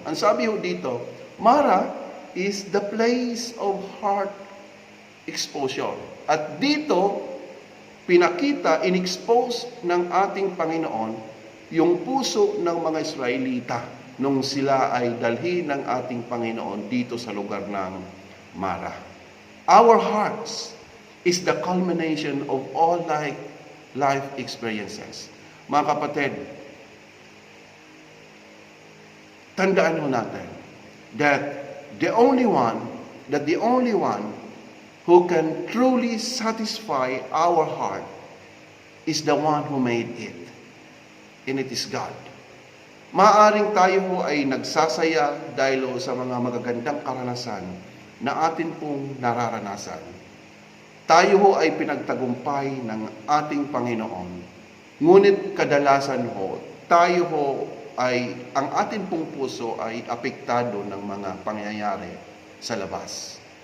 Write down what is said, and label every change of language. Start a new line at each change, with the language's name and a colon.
Filipino: Ang sabi ho dito,
English: Mara is the place of heart exposure.
Filipino: At dito, pinakita,
English: in-expose
Filipino: ng ating Panginoon yung puso ng mga Israelita nung sila ay dalhin ng ating Panginoon dito sa lugar ng Mara.
English: Our hearts is the culmination of all life experiences.
Filipino: Mga kapatid, tandaan ho natin
English: that the only one who can truly satisfy our heart is the one who made it. And it is God.
Filipino: Maaring tayo ho ay nagsasaya dahil sa mga magagandang karanasan na atin pong nararanasan. Tayo ho ay pinagtagumpay ng ating Panginoon. Ngunit kadalasan ho, tayo ho ay, ang ating pong puso ay apektado ng mga pangyayari sa labas.